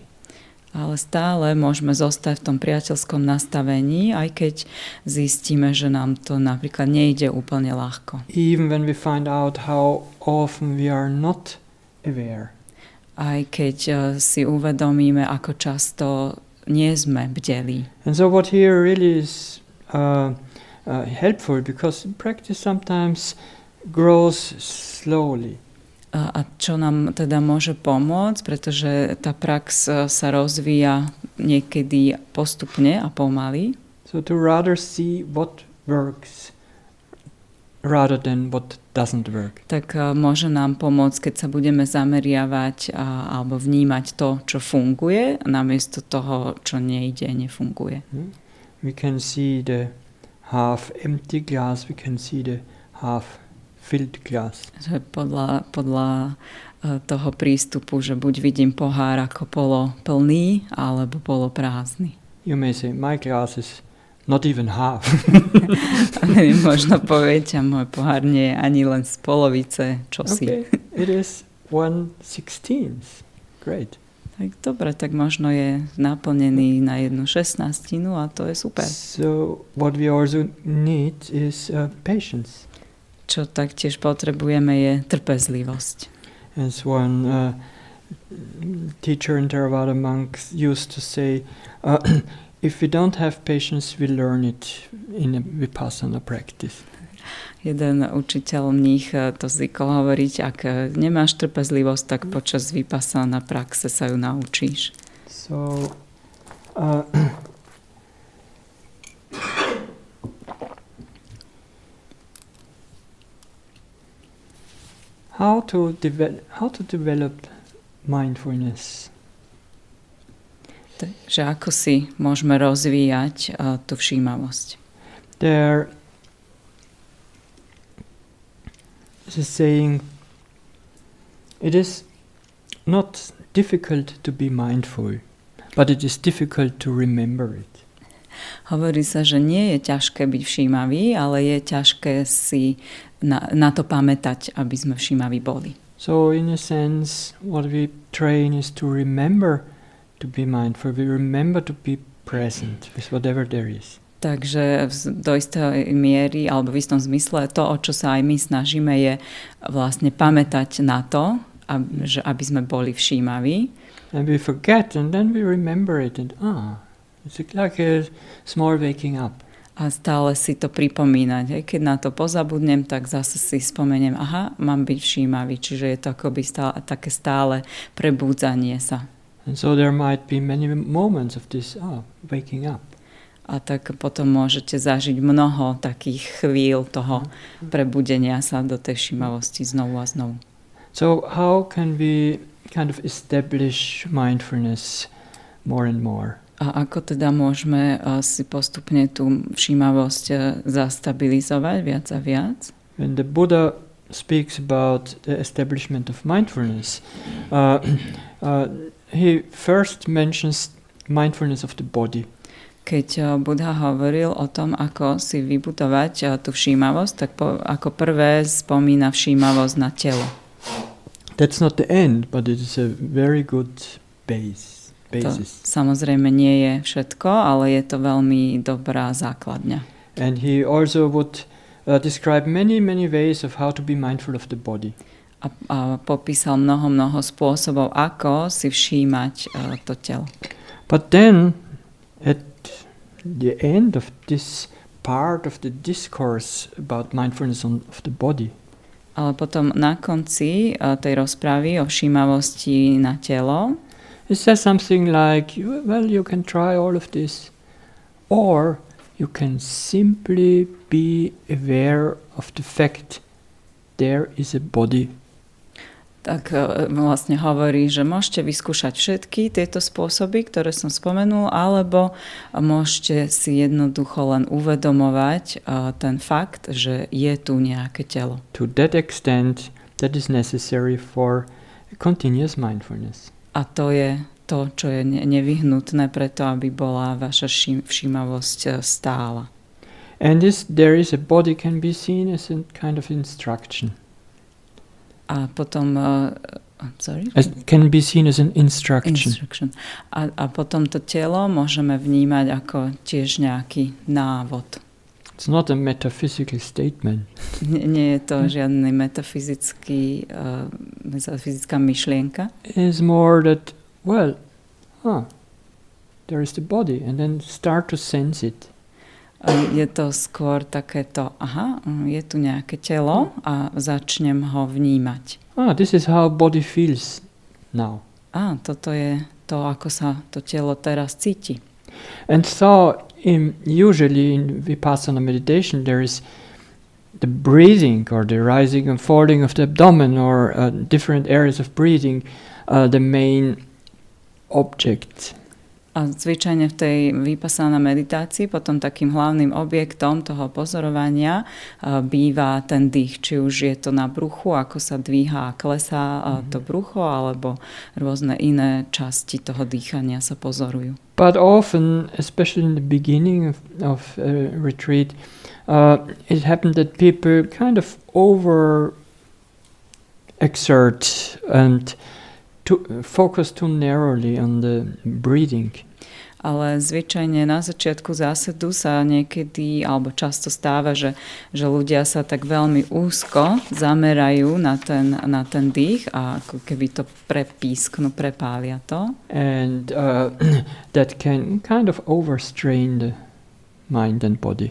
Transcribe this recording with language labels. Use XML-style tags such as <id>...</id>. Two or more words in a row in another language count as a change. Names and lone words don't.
<sk>Ale stále môžeme zostať v tom priateľskom nastavení, aj keď zistíme, že nám to napríklad nejde úplne ľahko.</sk> <en>Even when we find out how often we are not aware.</en> <sk>Aj keď si uvedomíme, ako často nie sme bdelí.</sk> <en>And so what here really is helpful, because practice sometimes grows slowly.</en> <sk>A čo nám teda môže pomôcť, pretože tá prax sa rozvíja niekedy postupne a pomaly.</sk> <en>So to rather see what works rather than what doesn't work.</en> <sk>Tak môže nám pomôcť, keď sa budeme zameriavať alebo vnímať to, čo funguje, namiesto toho, čo nejde, nefunguje.</sk> <en>We can see the half empty glass, we can see the half filled glass.</en> <sk>Podľa toho prístupu, že buď vidím pohár ako poloplný, alebo poloprázdny.</sk> <en>You may say, my glass is not even half.</en> <sk>Možno poviete, môj pohár nie je ani len z polovice čosi.</sk> <en>Okay, it is 1/16. Great.</en> <sk>Tak dobre, tak možno je naplnený na 1/16 a to je super.</sk> <en>So what we also need is patience.</en> <sk>Čo taktiež potrebujeme je trpezlivosť.</sk> <en>As one teacher in Theravada monks used to say, if we don't have patience, we learn it in a vipassana practice.</en> <sk>Jeden učiteľ mních to zvykol hovoriť, ak nemáš trpezlivosť, tak počas vipassana praxe sa ju naučíš.</sk> <en>So, how to develop mindfulness?</en> <sk>Takže ako si môžeme rozvíjať tú všímavosť?</sk> <en>There is a saying, it is not difficult to be mindful, but it is difficult to remember it.</en> <sk>Hovorí sa, že nie je ťažké byť všímavý, ale je ťažké si na to pamätať, aby sme všímaví boli.</sk> <en>So in a sense, what we train is to remember to be mindful. We remember to be present with whatever there is.</en> <sk>Takže do istej miery, alebo v istom zmysle, to, o čo sa aj my snažíme, je vlastne pamätať na to, aby sme boli všímaví.</sk> <en>And we forget, and then we remember it, and it's like a small waking up.</en> <sk>A stále si to pripomínať. Keď na to pozabudnem, tak zase si spomeniem, mám byť všímavý. Čiže je to akoby také stále prebúdzanie sa.</sk> <en>And so there might be many moments of this waking up.</en> <sk>A tak potom môžete zažiť mnoho takých chvíľ toho prebudenia sa do tej všímavosti znovu a znovu.</sk> <en>So how can we kind of establish mindfulness more and more?</en> <sk>A ako teda môžeme si postupne tú všímavosť zastabilizovať viac a viac?</sk> <en>When the Buddha speaks about the establishment of mindfulness, he first mentions mindfulness of the body.</en> <sk>Keď Buddha hovoril o tom, ako si vybudovať tú všímavosť, tak ako prvé spomína všímavosť na telo.</sk> <en>That's not the end, but it is a very good basis.</en> <sk>To samozrejme nie je všetko, ale je to veľmi dobrá základňa.</sk> <en>And he also would describe many ways of how to be mindful of the body.</en> <sk>A popísal mnoho spôsobov, ako si všímať to telo.</sk> <en>But then, at the end of this part of the discourse about mindfulness of the body,</en> <sk>ale potom na konci tej rozpravy o všímavosti na telo,</sk> <en>it says something like, well, you can try all of this, or you can simply be aware of the fact there is a body.</en> <sk>Tak vlastne hovorí, že môžete vyskúšať všetky tieto spôsoby, ktoré som spomenul, alebo môžete si jednoducho len uvedomovať ten fakt, že je tu nejaké telo.</sk> <en>To that extent, that is necessary for continuous mindfulness.</en> <sk>A to je to, čo je nevyhnutné preto, aby bola vaša všímavosť stála.</sk> <en>And there is a body can be seen as a kind of instruction.</en> <sk>A potom</sk> <en>can be seen as an instruction.</en> <sk>A potom to telo môžeme vnímať ako tiež nejaký návod.</sk> <en>It's not a metaphysical statement.</en> <sk>Nie je to žiadny metafyzická myšlienka.</sk> <en>It's more that, there is the body, and then start to sense it.</en> <sk>Je to skôr takéto, je tu nejaké telo a začnem ho vnímať.</sk> <en>This is how body feels now.</en> <sk>Toto je to, ako sa to telo teraz cíti.</sk> <en>And so, usually in Vipassana meditation, there is the breathing or the rising and falling of the abdomen or different areas of breathing, the main object.</en> <sk>A zvyčajne v tej Vipassana meditácii potom takým hlavným objektom toho pozorovania býva ten dých. Či už je to na bruchu, ako sa dvíha a klesá to brucho, alebo rôzne iné časti toho dýchania sa pozorujú.</sk> <en>But often, especially in the beginning of a retreat, it happened that people kind of over-exert and focus too narrowly on the breathing.</en> <sk>Ale zvyčajne na začiatku zásedu sa niekedy, alebo často stáva, že ľudia sa tak veľmi úzko zamerajú na ten dých a ako keby to prepísknú, prepália to.</sk> <en>And that can kind of overstrain the mind and body.</en>